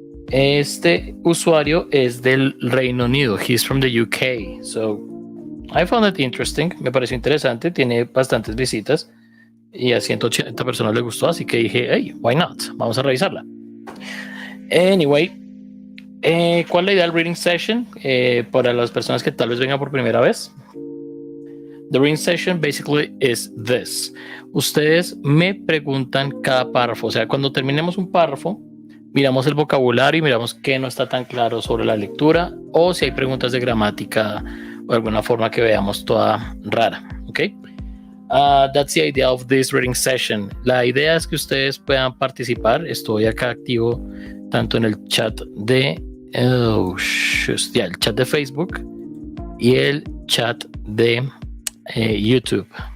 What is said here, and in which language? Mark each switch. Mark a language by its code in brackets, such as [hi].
[es] Este usuario es del Reino Unido. [en] He's from the UK. So I found it interesting. [es] Me pareció interesante. Tiene bastantes visitas y a 180 personas le gustó. Así que dije, [en] hey, why not? [es] Vamos a revisarla. [en] Anyway, [es] ¿cuál es la idea del reading session? Para las personas que tal vez vengan por primera vez. [en] The reading session basically is this. [es] Ustedes me preguntan cada párrafo. O sea, cuando terminemos un párrafo, miramos el vocabulario y miramos qué no está tan claro sobre la lectura o si hay preguntas de gramática o alguna forma que veamos toda rara. ¿Ok? [en] That's the idea of this reading session. [es] La idea es que ustedes puedan participar. Estoy acá activo tanto en el chat de el chat de Facebook y el chat de YouTube.